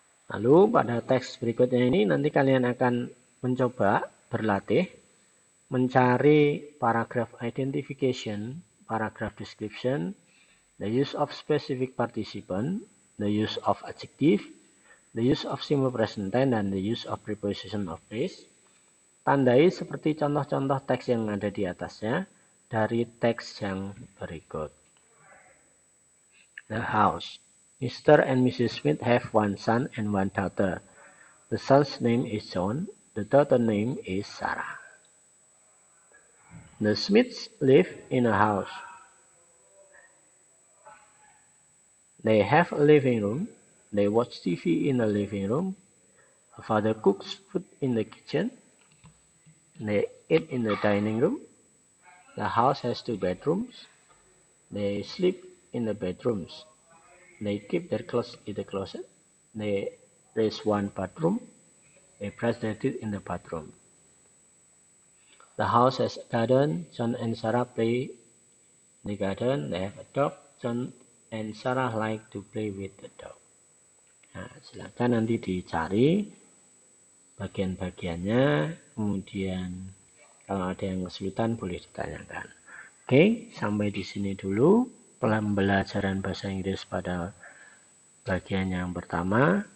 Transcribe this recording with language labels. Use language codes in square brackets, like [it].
[id] Lalu pada teks berikutnya ini nanti kalian akan mencoba berlatih mencari [en] paragraph identification, paragraph description, the use of specific participant, the use of adjective, the use of simple present tense, dan the use of preposition of place. [id] Tandai seperti contoh-contoh teks yang ada di atasnya dari teks yang berikut. [en] The house. Mr. and Mrs. Smith have one son and one daughter. The son's name is John. The daughter's name is Sarah. The Smiths live in a house. They have a living room. They watch TV in the living room. A father cooks food in the kitchen. They eat in the dining room. The house has 2 bedrooms. They sleep in the bedrooms. They keep their clothes in the closet. There is 1 bathroom. They brush their teeth in the bathroom. The house has a garden. John and Sarah play in the garden. They have a dog. John and Sarah like to play with the dog. [id] Nah, silakan nanti dicari bagian-bagiannya, kemudian kalau ada yang kesulitan boleh ditanyakan. Oke, sampai di sini dulu pembelajaran bahasa Inggris pada bagian yang pertama.